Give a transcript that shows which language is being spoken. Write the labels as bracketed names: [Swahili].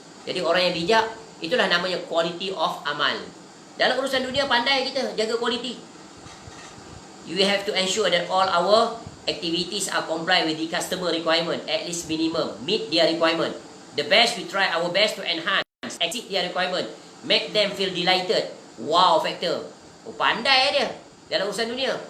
[Malay] Jadi orang yang bijak, itulah namanya quality of amal. Dalam urusan dunia pandai kita jaga quality. [English] You have to ensure that all our activities are comply with the customer requirement, at least minimum, meet their requirement. The best, we try our best to enhance, exceed their requirement, make them feel delighted. Wow factor. [Malay] Pandai dia dalam urusan dunia.